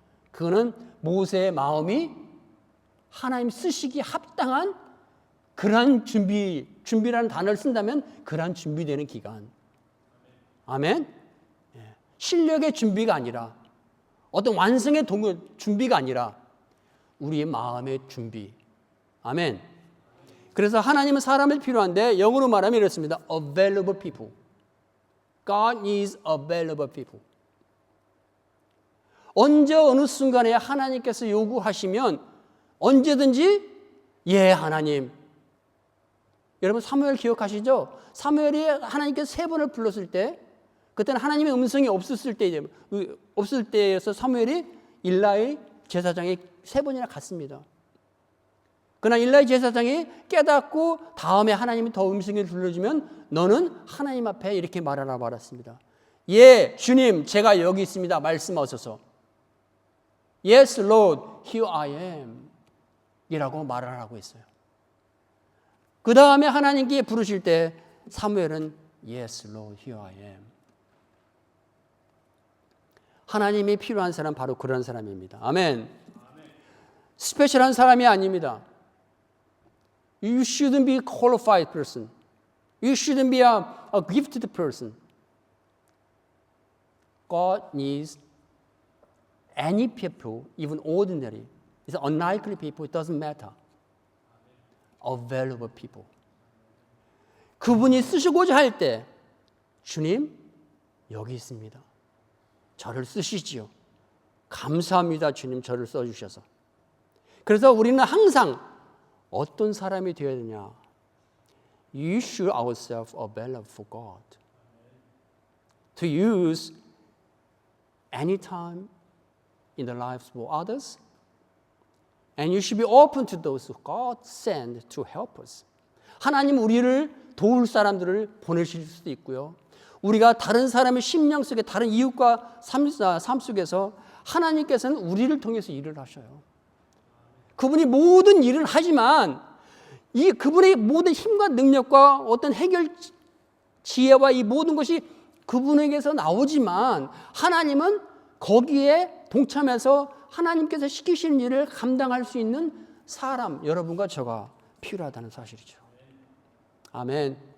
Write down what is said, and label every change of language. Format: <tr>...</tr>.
<ko>그거는 모세의 마음이 하나님 쓰시기 합당한 그러한 준비라는 단어를 쓴다면 그러한 준비되는 기간. 아멘? 실력의 준비가 아니라 어떤 완성의 준비가 아니라 우리의 마음의 준비. 아멘. 그래서 하나님은 사람이 필요한데 영어로 말하면 이렇습니다.</ko> <en>Available people. God is available people.</en> <ko>언제 어느 순간에 하나님께서 요구하시면 언제든지 예 하나님. 여러분 사무엘 기억하시죠? 사무엘이 하나님께서 3번을 불렀을 때 그때는 하나님의 음성이 없을 때여서 사무엘이 일라의 제사장에 3번이나 갔습니다. 그러나 일라의 제사장이 깨닫고 다음에 하나님이 더 음성을 불러주면 너는 하나님 앞에 이렇게 말하라 말았습니다. 예, 주님 제가 여기 있습니다.</ko> <en>말씀하소서. Yes, Lord, here I am.</en> <ko>이라고 말을 하고 있어요. 그 다음에 하나님께 부르실 때 사무엘은 Yes, Lord, here I am. 하나님이 필요한 사람 바로 그런 사람입니다. 아멘. 스페셜한 사람이 아닙니다.</ko> <en>You shouldn't be a qualified person. You shouldn't be a gifted person. God needs any people, even ordinary. It's unlikely people. It doesn't matter. Available people.</en> <ko>그분이 쓰시고자 할 때 주님 여기 있습니다. 저를 쓰시지요. 감사합니다. 주님 저를 써주셔서. 그래서 우리는 항상 어떤 사람이 되어야 되냐.</ko> <en>You should ourselves available for God. To use anytime in the lives of others. And you should be open to those who God send to help us.</en> <ko>하나님 우리를 도울 사람들을 보내실 수도 있고요. 우리가 다른 사람의 심령 속에 다른 이웃과 삶 속에서 하나님께서는 우리를 통해서 일을 하셔요. 그분이 모든 일을 하지만 이 그분의 모든 힘과 능력과 어떤 해결 지혜와 이 모든 것이 그분에게서 나오지만 하나님은 거기에 동참해서 하나님께서 시키시는 일을 감당할 수 있는 사람, 여러분과 저가 필요하다는 사실이죠. 아멘.</ko>